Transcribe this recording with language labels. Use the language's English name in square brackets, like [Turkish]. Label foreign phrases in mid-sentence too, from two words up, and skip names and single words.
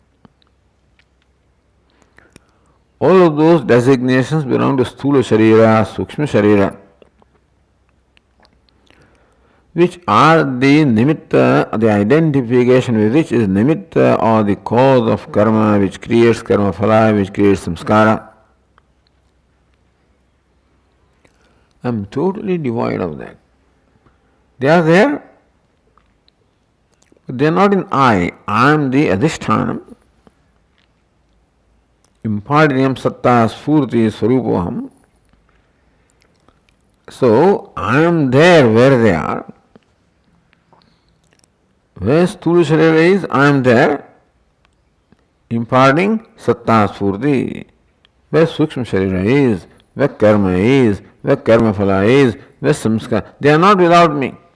[English] All of those designations belong to [Sanskrit] स्थूल शरीर, सूक्ष्म शरीर, [English] which are the nimitta, the identification with which is nimitta or the cause of karma, which creates [Sanskrit] कर्म फल, [English] which creates samskara. I am totally devoid of that. They are there, but they are not in I. I am the adhishthanam. [Sanskrit] Impardinam सत्ता स्फूर्ति स्वरूपोऽहम्. So, I am there where they are. Where स्थूल शरीर is, I am there, imparting सत्ता स्फूर्ति. Where सूक्ष्म शरीर is, where karma is, where कर्म फल is, where samskara, they are not without me.